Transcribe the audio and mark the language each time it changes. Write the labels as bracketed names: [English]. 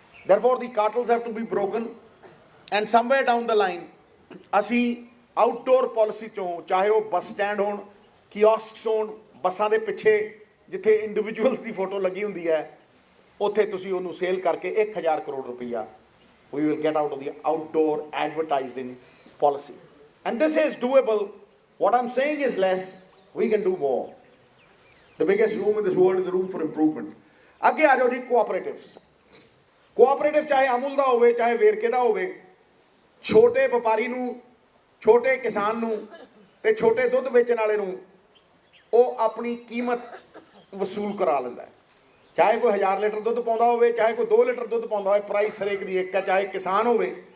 [English] Therefore, the cartels have to be broken, and somewhere down the line, [Punjabi] ਅਸੀਂ outdoor policy ਚੋਂ, ਚਾਹੇ ਉਹ bus stand ਹੋਣ, ਕੀਓਸਕਸ ਹੋਣ, ਬੱਸਾਂ ਦੇ ਪਿੱਛੇ ਜਿੱਥੇ ਇੰਡੀਵਿਜੂਅਲਸ ਦੀ ਫੋਟੋ ਲੱਗੀ ਹੁੰਦੀ ਹੈ, ਉੱਥੇ ਤੁਸੀਂ ਉਹਨੂੰ ਸੇਲ ਕਰਕੇ 1,000 ਕਰੋੜ ਰੁਪਈਆ [English] we will get out of the outdoor advertising policy. And this is doable. What I'm saying is less, we can do more. The biggest room in this world is the room for improvement. [Punjabi] ਅੱਗੇ ਆ ਜਾਓ ਜੀ, ਕੋਆਪਰੇਟਿਵਸ. Cooperative ਚਾਹੇ ਅਮੁਲ ਦਾ ਹੋਵੇ ਚਾਹੇ ਵੇਰਕੇ ਦਾ ਹੋਵੇ, ਛੋਟੇ ਵਪਾਰੀ ਨੂੰ, ਛੋਟੇ ਕਿਸਾਨ ਨੂੰ ਤੇ ਛੋਟੇ ਦੁੱਧ ਵੇਚਣ ਵਾਲੇ ਨੂੰ ਉਹ ਆਪਣੀ ਕੀਮਤ ਵਸੂਲ ਕਰਾ ਲੈਂਦਾ ਹੈ. ਚਾਹੇ ਕੋਈ 1000 ਲੀਟਰ ਦੁੱਧ ਪਾਉਂਦਾ ਹੋਵੇ, ਚਾਹੇ ਕੋਈ 2 ਲੀਟਰ ਦੁੱਧ ਪਾਉਂਦਾ ਹੋਵੇ, ਪ੍ਰਾਈਸ ਹਰੇਕ ਦੀ ਇੱਕ ਹੈ. ਚਾਹੇ ਕਿਸਾਨ ਹੋਵੇ,